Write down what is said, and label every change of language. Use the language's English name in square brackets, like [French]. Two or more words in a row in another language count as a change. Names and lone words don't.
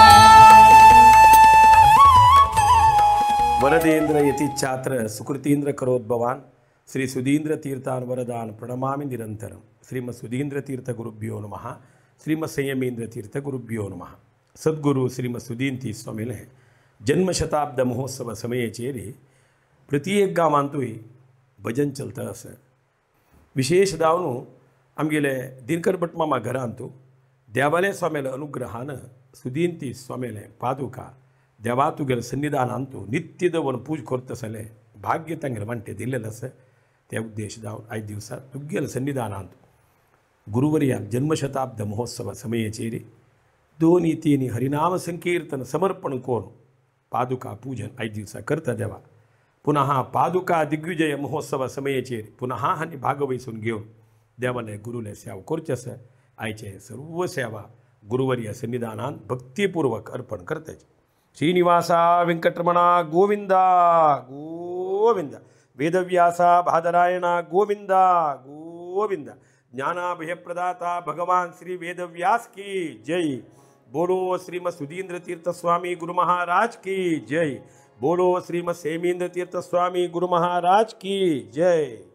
[Sanskrit] वरदेंद्र यतिच्छात्र सुकृतींद्र करोद्भवान श्री सुधींद्र तीर्थान वरदान प्रणमामि निरंतरम. श्रीमद सुधींद्र तीर्थ गुरुभ्यो नमः. श्रीमद संयमेंद्र तीर्थ गुरुभ्यो नमः. [Konkani] सद्गुरु श्रीमद सुधींती स्वामीले जन्मशताब्द महोत्सव समयेचेरी प्रत्येक गांवांतूय भजन चलता आसा. विशेष दावनू आमगेले दिनकर भटमामा घरांतू देवाले स्वामीले अनुग्रहान सुधींती स्वामीले पादुका देवा तुगेले सन्निधानांतू नित्य दवन पूज करतसले भाग्य तांगेले वांटे दिल्लेले आसा. ते उद्देश दावन आयज दिवसा तुगेले सन्निधानांतू गुरुवर्याक जन्मशताब्द महोत्सव समयेचेरी 2-3 हरिनाम संकीर्तन समर्पण कोरून पादुका पूजन आयज दिवसा करता देवा. पुनः पादुका दिग्विजय महोत्सव समयेचेर पुनः हानी भागवहिसून घेवन देवाले गुरुले सेवा करचे आसा. आयचे सर्व सेवा गुरुवर्य सन्निधानांत भक्तिपूर्वक अर्पण करताचे. [Sanskrit] श्रीनिवासा वेंकटरमणा गोविंदा गोविंदा. वेदव्यासा भादरायणा गोविंदा गोविंदा. [Hindi] ज्ञानाभयप्रदाता भगवान श्री वेदव्यास की जय. बोलो श्रीमद सुधींद्र तीर्थ स्वामी गुरु महाराज की जय. बोलो श्रीमद सेमींद्र तीर्थ स्वामी गुरु महाराज की जय.